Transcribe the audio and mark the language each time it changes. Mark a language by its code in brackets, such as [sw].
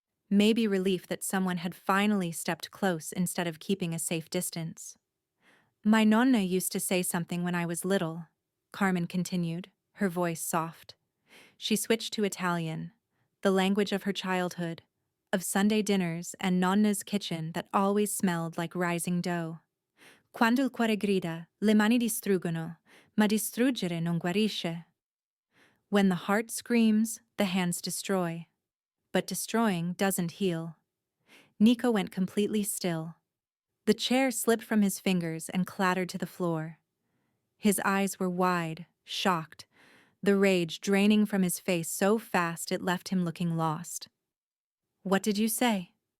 [en] Maybe relief that someone had finally stepped close instead of keeping a safe distance. "My nonna used to say something when I was little," Carmen continued, her voice soft. She switched to Italian, the language of her childhood, of Sunday dinners and nonna's kitchen that always smelled like rising dough. [it] "Quando il cuore grida, le mani distruggono, ma distruggere non guarisce." [en] When the heart screams, the hands destroy. But destroying doesn't heal. Nico went completely still. The chair slipped from his fingers and clattered to the floor. His eyes were wide, shocked, the rage draining from his face so fast it left him looking lost. "What did you say?"